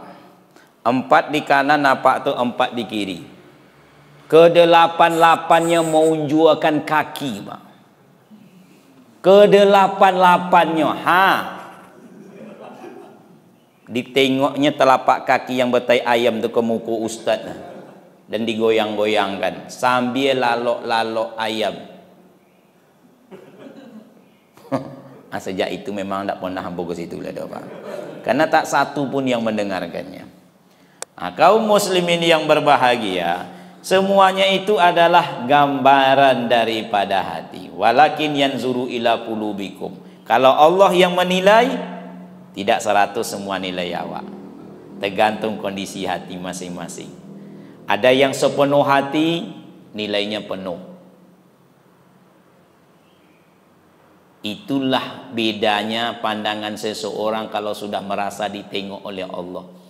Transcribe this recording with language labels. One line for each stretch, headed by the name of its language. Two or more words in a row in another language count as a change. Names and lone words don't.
Malay: 4 di kanan, napak tu 4 di kiri. Ke-8-8-nya menunjukkan kaki, Pak. Ke-8-8-nya, ditengoknya telapak kaki yang bertai ayam tu ke muka ustaz dan digoyang-goyangkan sambil lalok-lalok ayam. Sejak itu memang tak pernah hamba ke situ lah, Pak. Karena tak satu pun yang mendengarkannya. Kaum muslimin yang berbahagia, semuanya itu adalah gambaran daripada hati.
Arabic: ولكن ينظر إلى قلوبكم.
Malay: Kalau Allah yang menilai, tidak 100 semua nilai awak. Tergantung kondisi hati masing-masing. Ada yang sepenuh hati, nilainya penuh. Itulah bedanya pandangan seseorang kalau sudah merasa ditengok oleh Allah.